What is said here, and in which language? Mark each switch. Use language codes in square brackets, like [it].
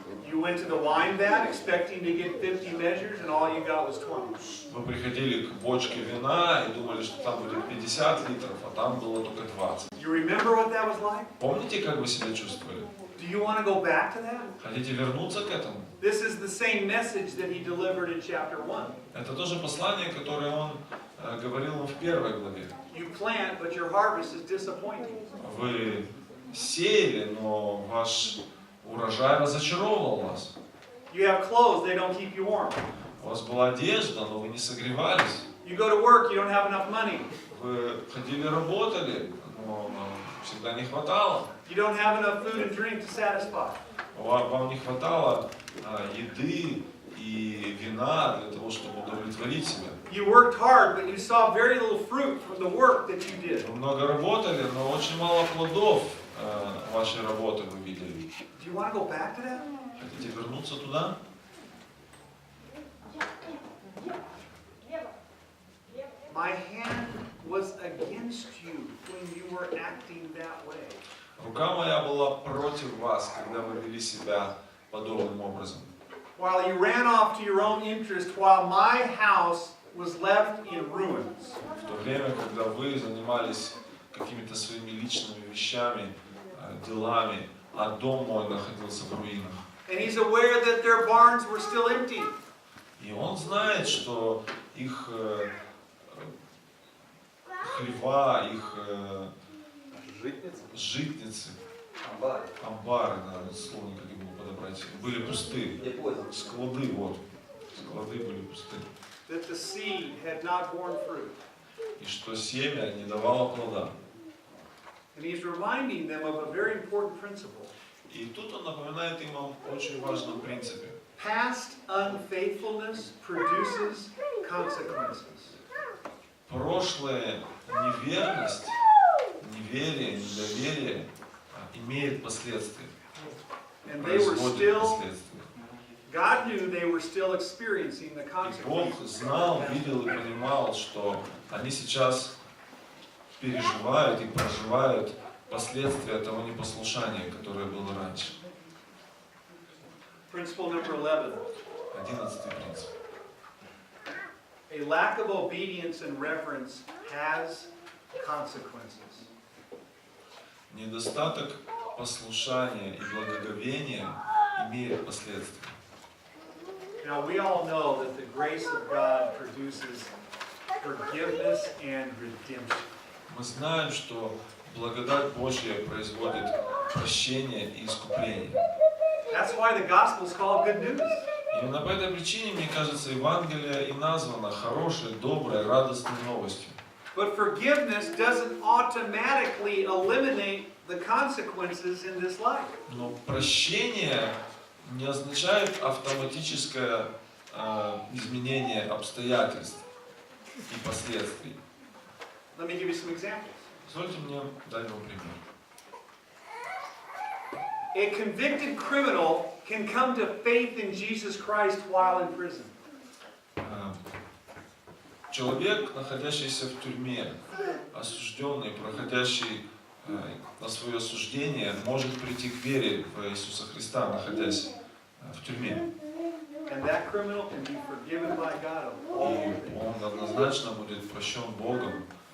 [en] You went to the wine vat expecting to get 50 measures and all you got was 20. [ru] Вы приходили к бочке вина и думали, что там будет 50 литров, а там было только 20. [en] You remember what that was like? [ru] Помните, как вы себя чувствовали? [en] Do you want to go back to that? [ru] Хотите вернуться к этому? [en] This is the same message that he delivered in chapter 1. [ru] Это тоже послание, которое он говорил в первой главе. [en] You plant, but your harvest is disappointing. [ru] Вы сеяли, но ваш урожай разочаровал вас. [en] You have clothes, they don't keep you warm. [ru] У вас была одежда, но вы не согревались. [en] You go to work, you don't have enough money. [ru] Вы ходили, работали, но всегда не хватало. [en] You don't have enough food and drink to satisfy. [ru] Вам не хватало еды и вина для того, чтобы удовлетворить себя. [en] You worked hard, but you saw very little fruit from the work that you did. [ru] Вы много работали, но очень мало плодов вашей работы вы видели. [en] Do you want to go back to that? [ru] Хотите вернуться туда? [en] My hand was against you when you were acting that way. [ru] Рука моя была против вас, когда вы вели себя подобным образом. [en] While you ran off to your own interest, while my house was left in ruins. [ru] В то время, когда вы занимались какими-то своими личными вещами, делами, а дом мой находился в руинах. [en] And he's aware that their barns were still empty. [ru] И он знает, что их хлева, их житницы, амбары, да, слово никак не могу подобрать, были пусты. Склады, вот, склады были пусты. [en] That the seed had not borne fruit. [ru] И что семя не давало плода. [en] And he's reminding them of a very important principle. [ru] И тут он напоминает им о очень важном принципе. [en] Past unfaithfulness produces consequences. [ru] Прошлая неверность, неверие, недоверие имеет последствия. [en] And they were [ru] Производит [en] still, [ru] последствия. [en] God knew they were still experiencing the [ru] И Бог [en] consequences. [ru] знал, видел и понимал, что они сейчас переживают и проживают последствия того непослушания, которое было раньше. [en] Principle number 11. [ru] 11-й принцип. [en] A lack of obedience and reverence has consequences. [ru] Недостаток послушания и благоговения имеет последствия. [en] Now we all know that the grace of God produces forgiveness and redemption. [ru] Мы знаем, что благодать Божья производит прощение и искупление. [en] That's why the gospel is called good news. [ru] Именно по этой причине, мне кажется, Евангелие и названо хорошей, доброй, радостной новостью. [en] But forgiveness doesn't automatically eliminate the consequences in this life. [ru] Но прощение не означает автоматическое изменение обстоятельств и последствий. [en] Let me give you some examples. [ru] Позвольте мне дать вам пример. [en] A convicted criminal can come to faith in Jesus Christ while in prison. [ru] Человек, находящийся в тюрьме, осужденный, проходящий на свое осуждение, может прийти к вере в Иисуса Христа, находясь в тюрьме. [en] And that criminal can be forgiven by God of all [ru] И [en] things. [ru] он однозначно будет прощен Богом.